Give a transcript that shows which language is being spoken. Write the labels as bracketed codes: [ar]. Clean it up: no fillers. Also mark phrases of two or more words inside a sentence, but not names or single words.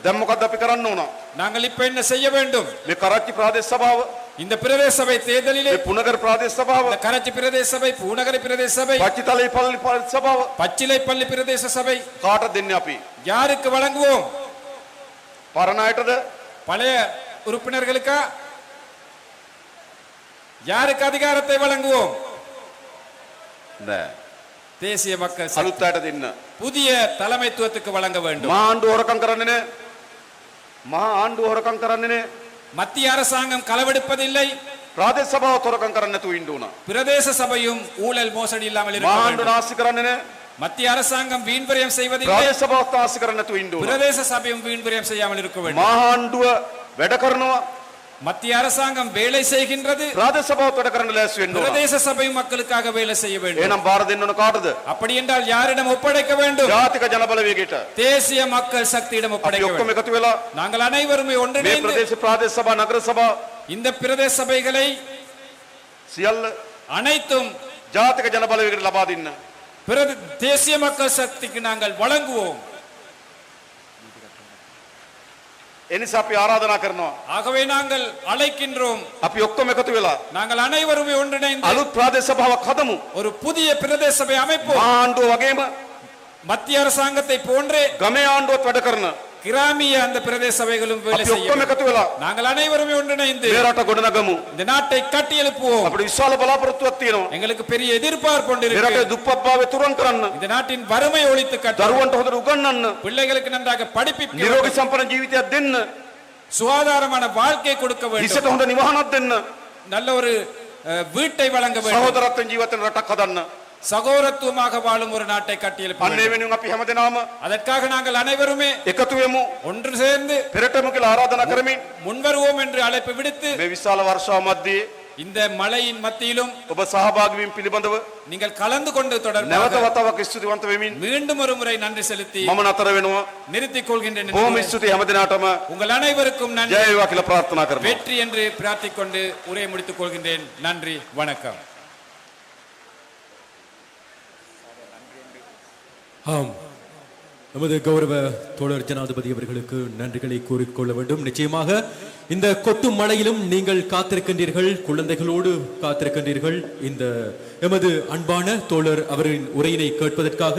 [si] දැන් මොකක්ද අපි කරන්න ඕන? [ta] நாங்கள் இப்ப என்ன செய்ய வேண்டும்? [si] මේ කරච්චි ප්‍රාදේශ සභාව, [ta] இந்த பிரதேச சபை தேர்தலிலே [si] මේ පුනගර ප්‍රාදේශ සභාව, [ta] இந்த கரச்சி பிரதேச சபை, பூநகரி பிரதேச சபை, [si] පච්චිතලේ පල්ලි ප්‍රාදේශ සභාව [ta] பச்சிலைப்பள்ளி பிரதேச சபை [si] කාටද දෙන්නේ අපි? [ta] யாருக்கு வழங்குவோம்? [si] පරණ අයටද? [ta] பழைய உறுப்பினர்களுக்கா? யாருக்கு அதிகாரத்தை வழங்குவோம்? [si] නෑ. [ta] தேசிய மக்கள் சக்தி [si] අලුත් අයට දෙන්න. [ta] புதிய தலைமைத்துவத்துக்கு வழங்க வேண்டும். [si] මහා ආණ්ඩුව හොරකම් කරන්නේ නෑ. මහා ආණ්ඩුව හොරකම් කරන්නේ නෑ. [ta] மத்திய அரசாங்கம் களவெடுப்பதில்லை. [si] ප්‍රාදේශ සභාව හොරකම් කරන්නේ නැතුව ඉන්න ඕන. [ta] பிரதேச சபையும் ஊழல் மோசடி இல்லாமல் இருக்க [si] මහා ආණ්ඩුව [ta] வேண்டும். [si] නාස්ති කරන්නේ නෑ. [ta] மத்திய அரசாங்கம் வீண் விரயம் செய்வதில்லை. [si] ප්‍රාදේශ සභාව නාස්ති කරන්නේ නැතුව ඉන්න ඕන. [ta] பிரதேச சபையும் வீண் விரயம் செய்யாமல் இருக்க வேண்டும். [si] මහා ආණ්ඩුව වැඩ කරනවා. [ta] மத்திய அரசாங்கம் வேலை செய்கின்றது. [si] ප්‍රාදේශ සභාව වැඩ කරන්න ලෑස්ති වෙන්න ඕන. [ta] பிரதேச சபையும் மக்களுக்காக வேலை செய்ய வேண்டும். [si] එහෙනම් බාර දෙන්න ඕන කාටද? [ta] அப்படி என்றால் யாரிடம் ஒப்படைக்க வேண்டும்? [si] ජාතික ජනබලවේගයට. [ta] தேசிய மக்கள் சக்தியிடம் [si] අපි [ta] ஒப்படைக்க [si] ඔක්කොම [ta] வேண்டும். [si] එකතු වෙලා [ta] நாங்கள் அனைவரும் [si] මේ [ta] ஒன்றிணைந்து [si] ප්‍රදේශ ප්‍රාදේශ සභා නගර සභා [ta] இந்த பிரதேச சபைகளை [si] සියල්ල [ta] அனைத்தும் [si] ජාතික ජනබලවේගයට ලබා දෙන්න. [ta] தேசிய மக்கள் சக்திக்கு நாங்கள் வழங்குவோம். [si] එනිසා අපි ආරාධනා කරනවා. [ta] ஆகவே நாங்கள் அழைக்கின்றோம். [si] අපි ඔක්කොම එකතු වෙලා [ta] நாங்கள் அனைவரும் ஒன்றிணைந்து [si] අලුත් ප්‍රාදේශ සභාවක් හදමු. [ta] ஒரு புதிய பிரதேச சபை அமைப்போம். [si] මහා ආණ්ඩුව වගේම [ta] மத்திய அரசாங்கத்தை போன்றே [si] ගමේ ආණ්ඩුවත් වැඩ කරන [ta] கிராமிய அந்த பிரதேச சபைகளும் வேலை [si] අපි [ta] செய்ய [si] ඔක්කොම [ta] வேண்டும். [si] එකතු වෙලා [ta] நாங்கள் அனைவரும் ஒன்றிணைந்து [si] මේ රට ගොඩනගමු. [ta] இந்த நாட்டை கட்டி எழுப்புவோம். [si] අපිට විශාල බලාපොරොත්තුවක් තියෙනවා. [ta] எங்களுக்கு பெரிய எதிர்பார்ப்பு ஒன்று [si] මේ [ta] இருக்கு. [si] රටේ දුප්පත්භාවය තුරන් කරන්න, [ta] இந்த நாட்டின் வறுமை ஒழித்து கட்ட, [si] දරුවන්ට හොඳට උගන්වන්න, [ta] பிள்ளைகளுக்கு நன்றாக படிப்பிக்க [si] නිරෝගී [ta] வேண்டும். [si] සම්පන්න ජීවිතයක් දෙන්න, [ta] சுகாதாரமான வாழ்க்கை கொடுக்க வேண்டும். [si] හිසට හොඳ නිවහනක් දෙන්න, [ta] நல்ல ஒரு வீட்டை வழங்க வேண்டும். [si] සහෝදරත්වයෙන් ජීවත් වෙන රටක් හදන්න. [ta] சகோதரத்துவமாக வாழும் ஒரு நாட்டை கட்டி எழுப்ப [si] අන්න ඒ [ta] வேண்டும். [si] වෙනුවෙන් අපි හැමදෙනාම [ta] அதற்காக நாங்கள் அனைவருமே [si] එකතු වෙමු. [ta] ஒன்று சேர்ந்து [si] පෙරටම කියලා ආරාධනා කරමින් [ta] முன்வருவோம் என்று அழைப்பு விடுத்து [si] මේ විශාල වර්ෂාව මැද්දේ [ta] இந்த மழையின் மத்தியிலும் [si] ඔබ සහභාගී වීම පිළිබඳව [ta] நீங்கள் கலந்து கொண்டு [si] නැවත [ta] தொடர்பாக [si] වතාවක් ස්තුතිවන්ත වෙමින් [ta] மீண்டும் ஒரு முறை நன்றி செலுத்தி [si] මම නතර වෙනවා. [ta] நிறுத்திக் கொள்கின்றேன். [si] බොහොම ස්තුතියි හැමදෙනාටම. [ta] உங்கள் அனைவருக்கும் [si] ජය [ta] நன்றி, [si] වේවා කියලා ප්‍රාර්ථනා කරනවා. [ta] வெற்றி என்று பிரார்த்திக் கொண்டு உரையை முடித்துக் கொள்கின்றேன். நன்றி, வணக்கம். ஆம், நமது கௌரவ தோழர் ஜனாதிபதி அவர்களுக்கு நன்றிகளை கூறிக்கொள்ள வேண்டும். நிச்சயமாக இந்த கொட்டும் மழையிலும் நீங்கள் காத்திருக்கின்றீர்கள், குழந்தைகளோடு காத்திருக்கின்றீர்கள் இந்த எமது அன்பான தோழர் அவரின் உரையினை கேட்பதற்காக.